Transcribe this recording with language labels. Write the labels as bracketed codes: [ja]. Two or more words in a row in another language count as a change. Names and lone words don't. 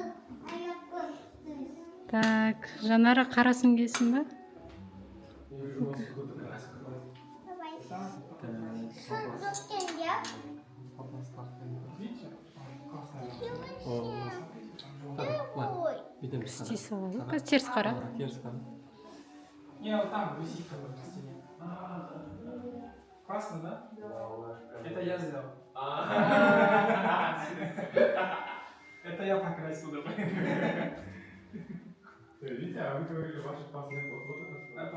[kk] Так, Жанара қарасын келсін ба? Істейсі ғой. Теріс қара. [ru] Не, вот там висит который на стене. Классно, да? Это я сделал. Это я покрасил, да. Видите, а вы говорили, ваши классные вот это.